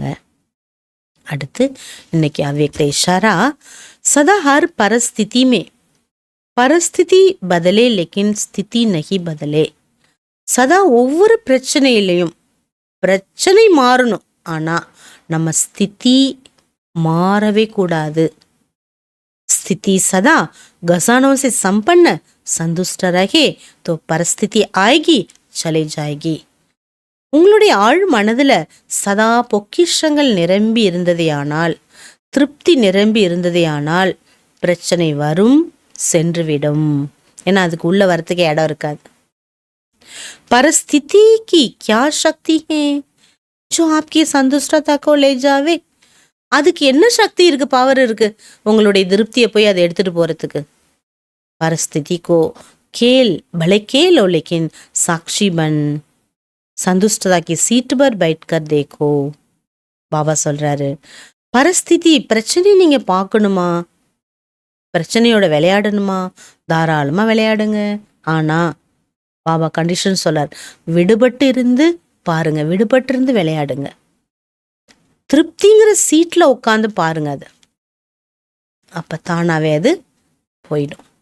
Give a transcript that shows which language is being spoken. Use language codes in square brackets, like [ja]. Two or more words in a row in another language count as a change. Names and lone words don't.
[ta] அடுத்து இன்னைக்கு [hi] अव्यक्त इशारा, सदा हर परिस्थिति में परिस्थिति बदले लेकिन स्थिति नहीं बदले. [ta] சதா ஒவ்வொரு பிரச்சனையிலையும் பிரச்சனை மாறணும், ஆனா நம்ம ஸ்திதி மாறவே கூடாது. [hi] स्थिति सदा गजानों से संपन्न संतुष्ट रहे तो परिस्थिति आएगी चले जाएगी. [ta] உங்களுடைய ஆழ் மனதுல சதா பொக்கிஷங்கள் நிரம்பி இருந்ததேயானால், திருப்தி நிரம்பி இருந்ததேயானால் பிரச்சனை வரும், சென்றுவிடும். ஏன்னா அதுக்கு உள்ள வரத்துக்கு இடம் இருக்காது. [hi] परिस्थिति की क्या शक्ति है जो आपकी संतुष्टता को ले जावे. [ta] அதுக்கு என்ன சக்தி இருக்கு, பவர் இருக்கு உங்களுடைய திருப்தியை போய் அதை எடுத்துட்டு போறதுக்கு. [hi] परिस्थिति को खेल भले खेलो लेकिन साक्षी बन. संतुष्टता की सीट पर बैठकर देखो. [ta] பாபா சொல்றாரு, பரிஸ்திதி பிரச்சனை நீங்க பார்க்கணுமா, பிரச்சனையோட விளையாடணுமா, தாராளமா விளையாடுங்க. ஆனா பாபா கண்டிஷன் சொல்றார், விடுபட்டு இருந்து பாருங்க, விடுபட்டு இருந்து விளையாடுங்க. திருப்திங்கிற சீட்ல உட்காந்து பாருங்க, அது அப்ப தானாவே அது போயிடும்.